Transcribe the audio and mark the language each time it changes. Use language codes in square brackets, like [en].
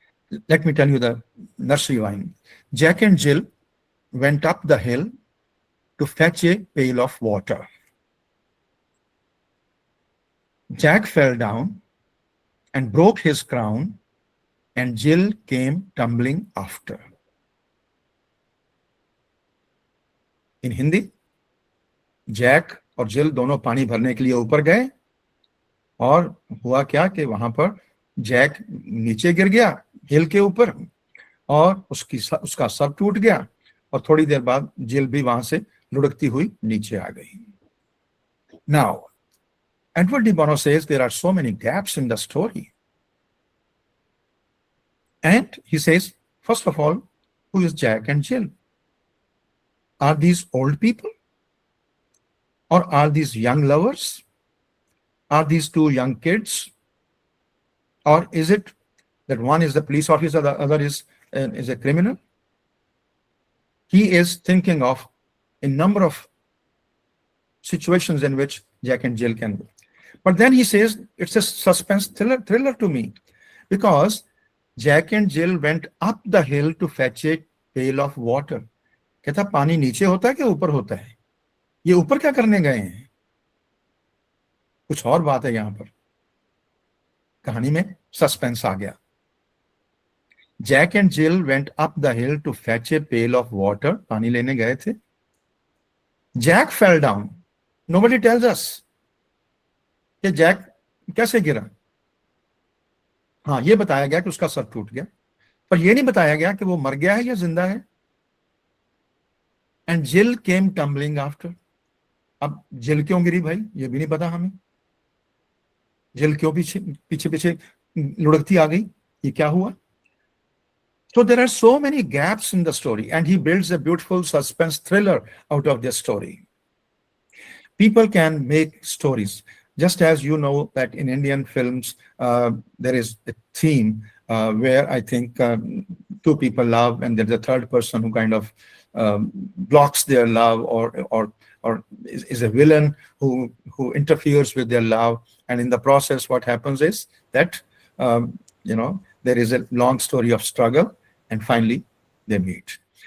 [en] The nursery rhyme. Jack and Jill went up the hill to fetch a pail of water. Jack fell down and broke his crown, and Jill came tumbling after. In Hindi, [hi] Jack और जिल दोनों पानी भरने के लिए ऊपर गए, और हुआ क्या कि वहां पर जैक नीचे गिर गया हिल के ऊपर, और उसका सर टूट गया, और थोड़ी देर बाद जिल भी वहां से लुढ़कती हुई नीचे आ गई. [en] Now, Edward de Bono says there are so many gaps in the story. And he says, first of all, who is Jack and Jill? Are these old people? Or are these young lovers? Are these two young kids? Or is it that one is the police officer, the other is a criminal? He is thinking of a number of situations in which Jack and Jill can be. But then he says it's a suspense thriller to me, because Jack and Jill went up the hill to fetch a pail of water. [hi] कहता पानी नीचे होता है कि ऊपर होता है? ये ऊपर क्या करने गए हैं? कुछ और बात है यहां पर. कहानी में सस्पेंस आ गया. [en] Jack and Jill went up the hill to fetch a pail of water. [hi] पानी लेने गए थे. [en] Jack fell down. Nobody tells us [hi] कि जैक कैसे गिरा. हाँ, ये बताया गया कि उसका सर टूट गया, पर यह नहीं बताया गया कि वो मर गया है या जिंदा है. [en] And Jill came tumbling after. [hi] अब जिल क्यों गिरी भाई, ये भी नहीं पता हमें. जिल क्यों पीछे पीछे लुढ़कती आ गई, ये क्या हुआ? [en] So there are so many gaps in the story, and he builds a beautiful suspense thriller out of this story. People can make stories, just as you know that in Indian films there is a theme where I think two people love, and there's a third person who kind of blocks their love, or is a villain who interferes with their love, and in the process what happens is that there is a long story of struggle, and finally they meet.